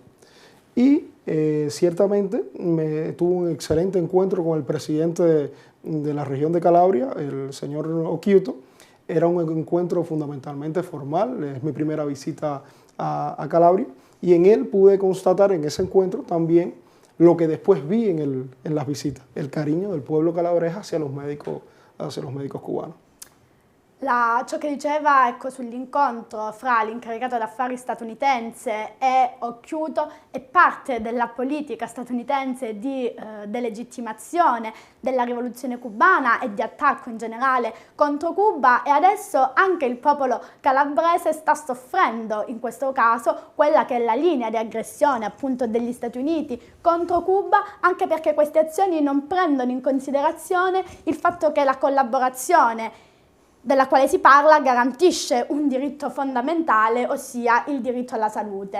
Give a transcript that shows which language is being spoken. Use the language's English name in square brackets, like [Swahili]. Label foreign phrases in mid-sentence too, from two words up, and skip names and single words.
[Spanish] Y ciertamente tuve un excelente encuentro con el presidente de la región de Calabria, el señor Occhiuto. Era un encuentro fundamentalmente formal, es mi primera visita a Calabria, y en él pude constatar en ese encuentro también lo que después vi en las visitas, el cariño del pueblo calabrés hacia los médicos cubanos. [Italian] Ciò che diceva, ecco, sull'incontro fra l'incaricato d'affari statunitense e Occhiuto è parte della politica statunitense di delegittimazione della rivoluzione cubana e di attacco in generale contro Cuba, e adesso anche il popolo calabrese sta soffrendo in questo caso quella che è la linea di aggressione appunto degli Stati Uniti contro Cuba, anche perché queste azioni non prendono in considerazione il fatto che la collaborazione della quale si parla garantisce un diritto fondamentale, ossia il diritto alla salute.